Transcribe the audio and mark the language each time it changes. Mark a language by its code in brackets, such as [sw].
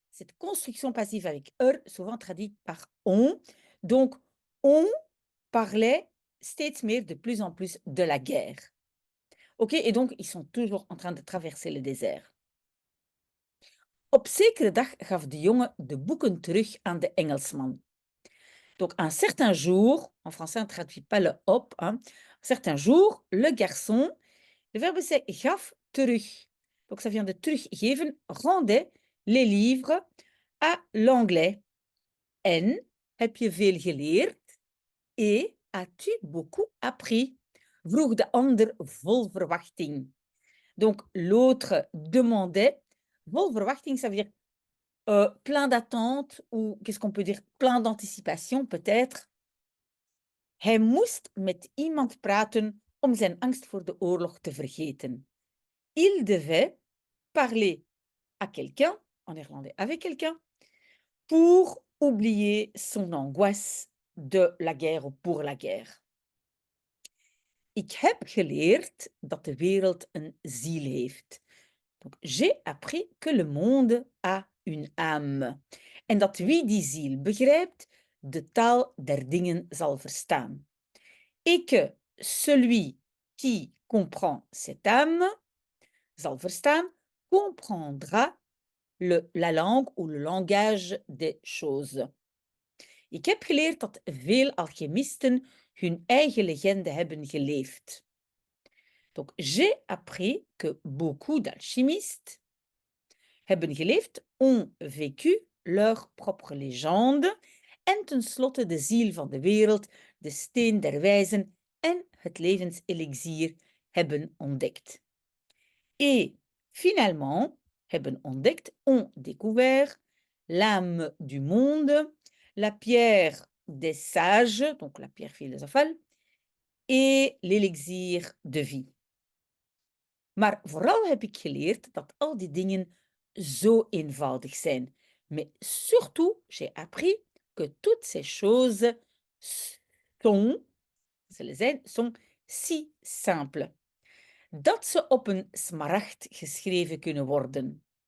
[fr] Cette construction passive avec souvent traduite par on. Donc, on parlait [nl] steeds meer, [fr] de plus en plus, de la guerre. OK? Et donc, ils sont toujours en train de traverser le désert. [nl] Op zekere dag gaf de jongen de boeken terug aan de Engelsman. [fr] Donc, un certain jour, en français, on ne traduit pas le op, hein. Un certain jour, le garçon, le verbe c'est [nl] gaf terug. [fr] Donc, ça vient de teruggeven, rendait les livres à l'anglais. [nl] En, heb je veel geleerd? [fr] Et, as-tu beaucoup appris? [nl] Vroeg de ander vol verwachting. [fr] Donc, l'autre demandait, [nl] vol verwachting, [fr] ça veut dire plein d'attente ou qu'est-ce qu'on peut dire? Plein d'anticipation peut-être. [nl] Hij moest met iemand praten om zijn angst voor de oorlog te vergeten. [fr] Il devait parler à quelqu'un, en néerlandais avec quelqu'un, pour oublier son angoisse de la guerre ou pour la guerre. [nl] Ik heb geleerd dat de wereld een ziel heeft. [fr] Donc, j'ai appris que le monde a une âme. [nl] En dat wie die ziel begrijpt, de taal der dingen zal verstaan. [fr] Et que celui qui comprend cette âme, [nl] zal verstaan, [fr] comprendra la langue ou le langage des choses. [nl] Ik heb geleerd dat veel alchemisten hun eigen legende hebben geleefd. [fr] Donc, j'ai appris que beaucoup d'alchimistes [nl] hebben geleefd, [fr] ont vécu leur propre légende [nl] en tenslotte de ziel van de wereld, de steen der wijzen en het levenselixier hebben ontdekt. [fr] Et finalement, [nl] hebben ontdekt, [fr] ont découvert l'âme du monde, la pierre des sages, donc la pierre philosophale, et l'élixir de vie. [nl] Maar vooral heb ik geleerd dat al die dingen zo eenvoudig zijn. [fr] Mais surtout, j'ai appris que toutes ces choses sont si simples. [nl] Dat ze op een smaragd geschreven kunnen worden.